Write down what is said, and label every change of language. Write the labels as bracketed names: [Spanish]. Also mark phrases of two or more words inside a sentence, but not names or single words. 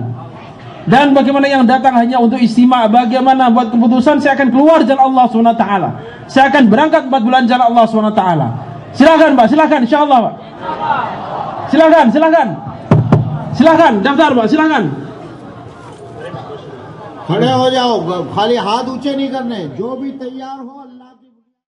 [Indonesian] Dan bagaimana yang datang hanya untuk istimewa, bagaimana buat keputusan saya akan keluar jalan Allah SWT. Saya akan berangkat 4 bulan jalan Allah SWT. Silakan Pak, silakan insyaallah Pak. Silakan daftar Pak, silakan. [Urdu] کھڑے ہو جاؤ, خالی ہاتھ اونچے نہیں کرنے, جو بھی تیار ہو اللہ